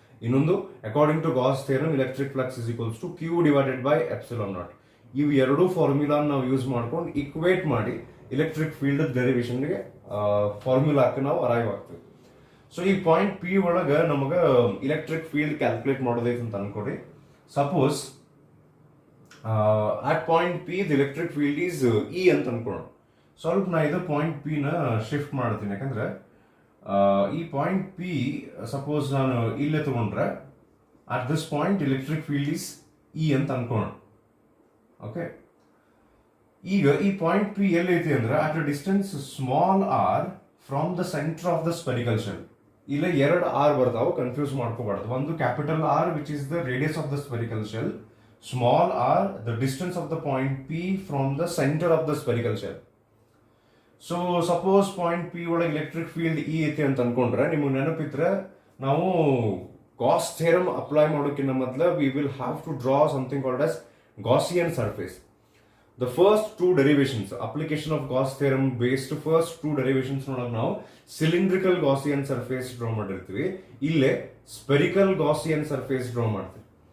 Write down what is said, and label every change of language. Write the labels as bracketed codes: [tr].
[kn] ಇನ್ನೊಂದು [en] According to Gauss theorem electric flux is equals to Q divided by epsilon naught. [kn] ಇವು ಎರಡು formula ನಾವು use ಮಾಡ್ಕೊಂಡು equate ಮಾಡಿ ಎಲೆಕ್ಟ್ರಿಕ್ ಫೀಲ್ಡ್ ಡೆರಿವೇಶನ್ಗೆ ಫಾರ್ಮುಲಾಕ್ಕೆ ನಾವು ಅರೈವ್ ಆಗ್ತೀವಿ. ಸೊ ಈ ಪಾಯಿಂಟ್ ಪಿ ಒಳಗೆ ನಮಗೆ ಎಲೆಕ್ಟ್ರಿಕ್ ಫೀಲ್ಡ್ ಕ್ಯಾಲ್ಕುಲೇಟ್ ಮಾಡೋದೈತೆ ಅಂತ ಅನ್ಕೊಡಿ. [en] suppose at point P the electric field is E [kn] ಅಂತ ಅನ್ಕೊಳ್ಳೋಣ. ಸ್ವಲ್ಪ ನಾ ಇದು ಪಾಯಿಂಟ್ ಪಿ ನ ಶಿಫ್ಟ್ ಮಾಡ್ತೀನಿ, ಯಾಕಂದ್ರೆ ಈ ಪಾಯಿಂಟ್ ಪಿ ಸಪೋಸ್ ನಾನು ಇಲ್ಲೇ ತಗೊಂಡ್ರೆ [en] at this point electric field is E [kn] ಅಂತ ಅನ್ಕೊಳ್ಳೋಣ. ಓಕೆ, ಈಗ ಈ ಪಾಯಿಂಟ್ ಪಿ ಎಲ್ಲೈತಿ ಅಂದ್ರೆ [en] At a distance small r from the centre of the spherical shell. [kn] ಇಲ್ಲ ಎರಡು ಆರ್ ಬರ್ತಾವೆ, ಕನ್ಫ್ಯೂಸ್ ಮಾಡ್ಕೋಬಾರ್ದು. ಒಂದು [en] Capital R which is the radius of the spherical shell, small r the distance of the point P from the center of the spherical shell. So suppose point P [kn] ಒಳಗೆ electric field E ಐತಿ ಅಂತ ಅನ್ಕೊಂಡ್ರೆ ನಿಮಗೆ ನೆನಪಿದ್ರೆ ನಾವು Gauss theorem apply ಮಾಡೋಕ್ಕಿಂತ ಮೊದಲು [en] We will have to draw something called as Gaussian surface. The first two derivations application of Gauss theorem based [kn] first two derivations ಒಳಗೆ ನಾವು ಸಿಲಿಂಡ್ರಿಕಲ್ ಗಾಸಿಯನ್ ಸರ್ಫೇಸ್ ಡ್ರಾ ಮಾಡಿರ್ತೀವಿ, ಇಲ್ಲೇ ಸ್ಪೆರಿಕಲ್ ಗಾಸಿಯನ್ ಸರ್ಫೇಸ್ ಡ್ರಾ ಮಾಡ್ತೀವಿ.